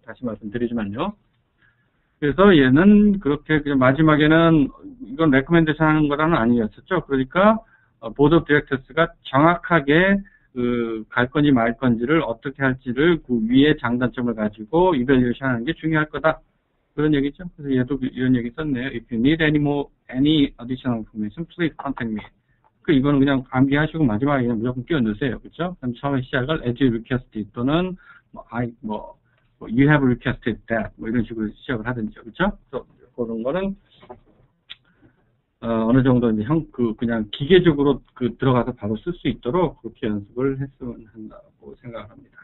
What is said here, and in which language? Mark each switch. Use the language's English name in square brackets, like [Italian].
[Korean] 다시 말씀드리지만요. 그래서 얘는 그렇게 그냥 마지막에는 이건 레코멘데이션 하는 거라는 아니었었죠. 그러니까 보드 오브 디렉터스가 정확하게 갈 건지 말 건지를 어떻게 할지를 그 위에 장단점을 가지고 이벨리에이션 하는 게 중요할 거다. 그런 얘기죠. 그래서 얘도 이런 얘기 썼네요. [English] If you need any additional information, please contact me. [Korean] 이거는 그냥 암기하시고 마지막에 그냥 무조건 끼워 넣으세요. 그렇죠? 그럼 처음에 시작을 [English] as you requested [Korean] 또는 [English] you have requested that [Korean] 뭐 이런 식으로 시작을 하든지. 그렇죠? 그런 거는 어느 정도 이제 그냥 기계적으로 들어가서 바로 쓸 수 있도록 그렇게 연습을 했으면 한다고 생각을 합니다.